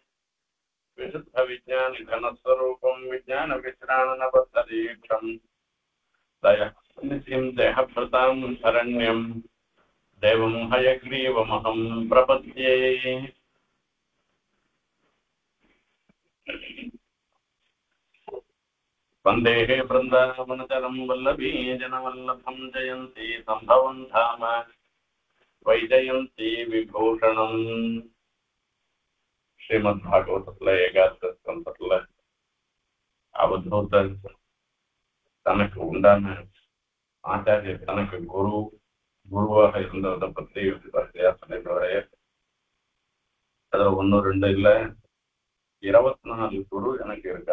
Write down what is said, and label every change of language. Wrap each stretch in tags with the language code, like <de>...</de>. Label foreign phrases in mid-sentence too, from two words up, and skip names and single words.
<sa>विशुद्धविज्ञानिघनस्वरूपं विज्ञानविश्राणनबद्धदीक्षं दयनिधिं देहभृतां शरण्यं देवं हयग्रीवमहं प्रपद्ये। वन्देः बृन्दावनचरं वल्लभीजनवल्लभं जयन्ती सम्भवं धाम वैजयन्ती विभूषणम्।</sa> <ta>ஸ்ரீமத்பாகவதத்துல ஏகாதச ஸ்கந்தத்துல அவதூதர் தனக்கு உண்டான ஆச்சாரியர் தனக்கு குருவாக இருந்ததை பத்தி வரிசையா சொல்லிடுவாரு. அதுல 1 2 இல்ல 24 குரு எனக்கு இருக்கா.</ta>